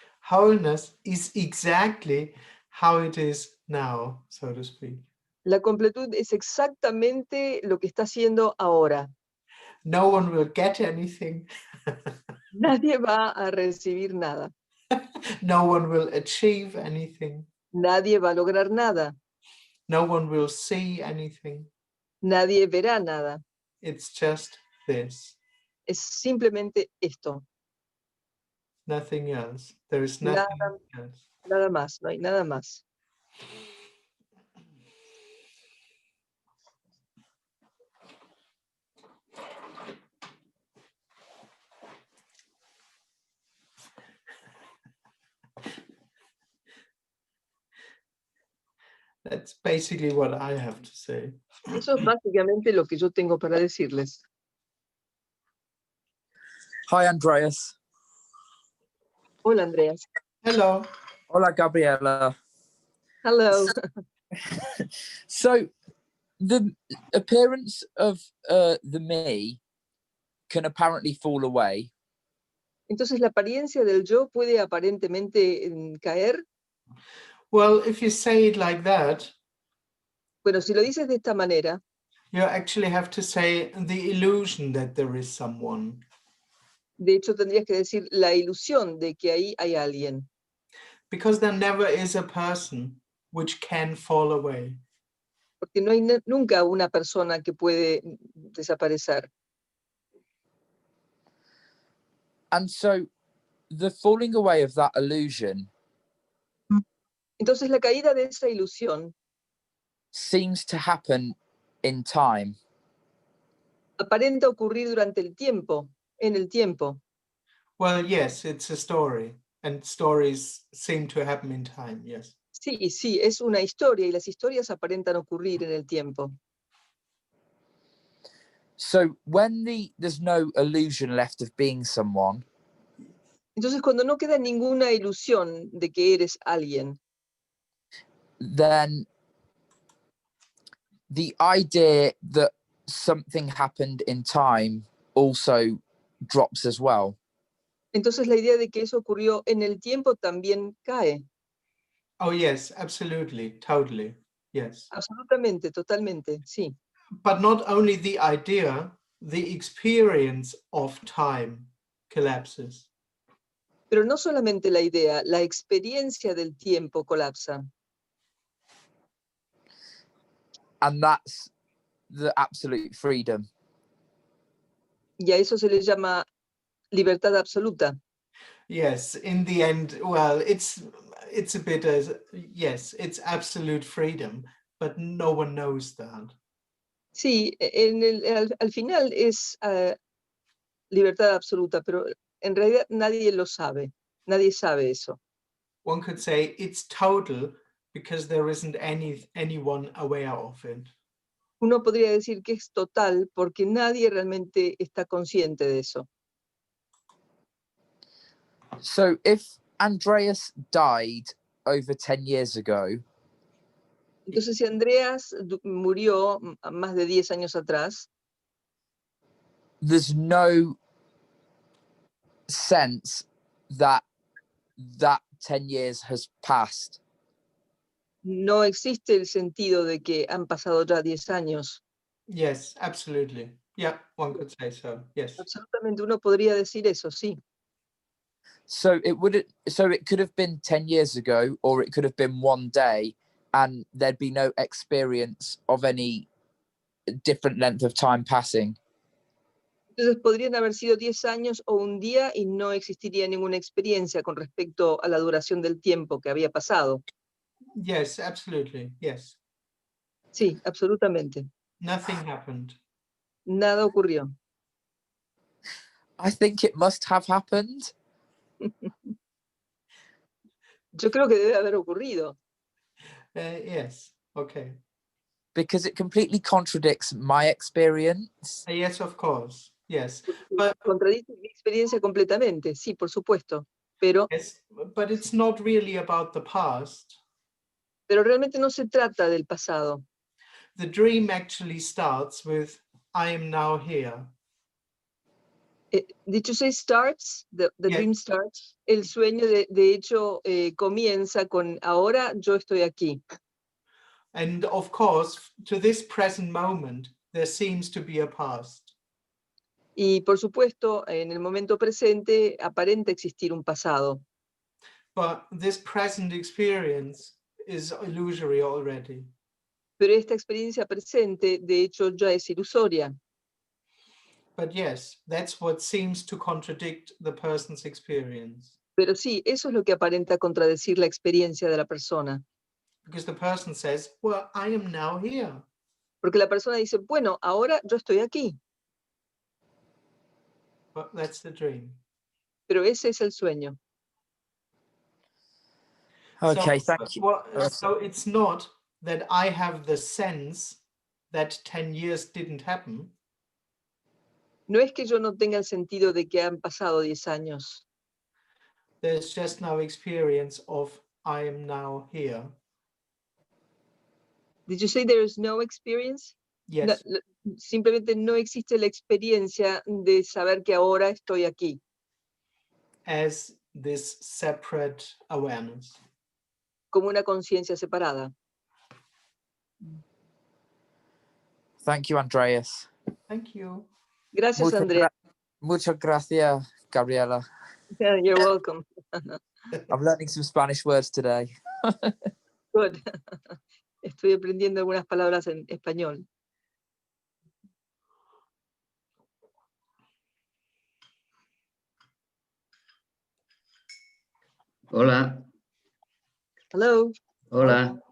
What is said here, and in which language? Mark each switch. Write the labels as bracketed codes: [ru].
[en] Wholeness is exactly how it is now, so to speak. [es] La completud es exactamente lo que está haciendo ahora. [en] No one will get anything. [es] Nadie va a recibir nada. [en] No one will achieve anything. [es] Nadie va a lograr nada. [en] No one will see anything. [es] Nadie verá nada. [en] It's just this. [es] Es simplemente esto. [en] Nothing else. There is [es] Nada, [en] nothing else. [es] nada más. No hay nada más. [en] That's basically what I have to say. [es] Eso es básicamente lo que yo tengo para decirles. [en] Hi, Andreas. [es] Hola, Andreas. [en] Hello. [es] Hola, Gabriela. [en] Hello. So, the appearance of the me can apparently fall away. [es] Entonces, la apariencia del yo puede aparentemente caer. [en] Well, if you say it like that, [es] Bueno, si lo dices de esta manera, [en] you actually have to say the illusion that there is someone. [es] de hecho tendrías que decir la ilusión de que ahí hay alguien. [en] Because there never is a person which can fall away. [es] Porque no hay nunca una persona que puede desaparecer. [en] And so, the falling away of that illusion [es] Entonces, la caída de esa ilusión [en] seems to happen in time. [es] aparenta ocurrir durante el tiempo, en el tiempo. [en] Well, yes, it's a story, and stories seem to happen in time, yes. [es] Sí, sí, es una historia y las historias aparentan ocurrir en el tiempo. [en] So, when there's no illusion left of being someone, [es] Entonces, cuando no queda ninguna ilusión de que eres alguien, [en] then the idea that something happened in time also drops as well. [es] entonces la idea de que eso ocurrió en el tiempo también cae. [en] Oh, yes, absolutely, totally, yes. [es] Absolutamente, totalmente, sí. [en] But not only the idea, the experience of time collapses. [es] Pero no solamente la idea, la experiencia del tiempo colapsa. [en] And that's the absolute freedom. [es] Y a eso se le llama libertad absoluta. [en] Yes, in the end, well, it's a bit as, yes, it's absolute freedom, but no one knows that. [es] Sí, al final es libertad absoluta, pero en realidad nadie lo sabe. Nadie sabe eso. [en] One could say it's total because there isn't anyone aware of it. [es] Uno podría decir que es total porque nadie realmente está consciente de eso. [en] So if Andreas died over 10 years ago, [es] Entonces, si Andreas murió más de 10 años atrás, [en] there's no sense that 10 years has passed. [es] no existe el sentido de que han pasado ya 10 años. [en] Yes, absolutely. Yeah, one could say so. Yes. [es] Absolutamente, uno podría decir eso, sí. [en] So it could have been 10 years ago, or it could have been one day, and there'd be no experience of any different length of time passing. [es] Entonces podrían haber sido 10 años o un día y no existiría ninguna experiencia con respecto a la duración del tiempo que había pasado. [en] Yes, absolutely. Yes. [es] Sí, absolutamente. [en] Nothing happened. [es] Nada ocurrió. [en] I think it must have happened. [es] Yo creo que debe haber ocurrido. [en] Yes. Okay. Because it completely contradicts my experience. Yes, of course. Yes. But [es] Contradice mi experiencia completamente, sí, por supuesto. Pero [en] yes, but it's not really about the past. [es] realmente no se trata del pasado. [en] The dream actually starts with I am now here. Did you say starts? The Yes. dream starts. [es] El sueño de hecho comienza con ahora yo estoy aquí. [en] And of course, to this present moment, there seems to be a past. [es] Y por supuesto, en el momento presente aparenta existir un pasado. [en] But this present experience is illusory already. [es] Pero esta experiencia presente, de hecho, ya es ilusoria. [en] But yes, that's what seems to contradict the person's experience. [es] Pero sí, eso es lo que aparenta contradecir la experiencia de la persona. [en] Because the person says, well, I am now here. [es] Porque la persona dice, bueno, ahora yo estoy aquí. [en] But that's the dream. [es] Pero ese es el sueño. [en] Okay, thank you. So it's not that I have the sense that 10 years didn't happen. [es] No es que yo no tenga el sentido de que han pasado 10 años. [en] There's just no experience of I am now here. Did you say there is no experience? Yes. [es] No, simplemente no existe la experiencia de saber que ahora estoy aquí. [en] As this separate awareness. [es] Como una conciencia separada. [en] Thank you, Andreas. Thank you. [es] Gracias, Andrea. Muchas gracias, Gabriela. [en] You're welcome. I'm learning some Spanish words today. Good. [es] Estoy aprendiendo algunas palabras en español. Hola. [en] Hello. [es] Hola.